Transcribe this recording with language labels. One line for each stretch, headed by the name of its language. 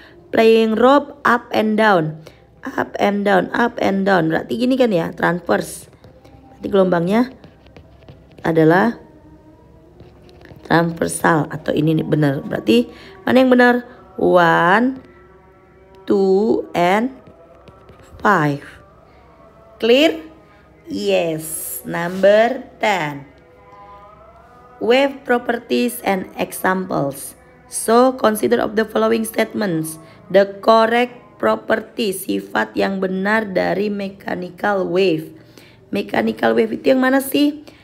English: Playing rope up and down. Up and down, up and down.
Indonesian: Berarti gini kan ya,
English: transverse.
Indonesian: Berarti gelombangnya adalah transversal atau ini nih benar. Berarti mana yang benar?
English: 1, 2, and 5. Clear? Yes. Number 10. Wave properties and examples. So consider of the following statements. The correct property,
Indonesian: sifat yang benar dari
English: mechanical wave.
Indonesian: Mechanical wave itu yang mana sih?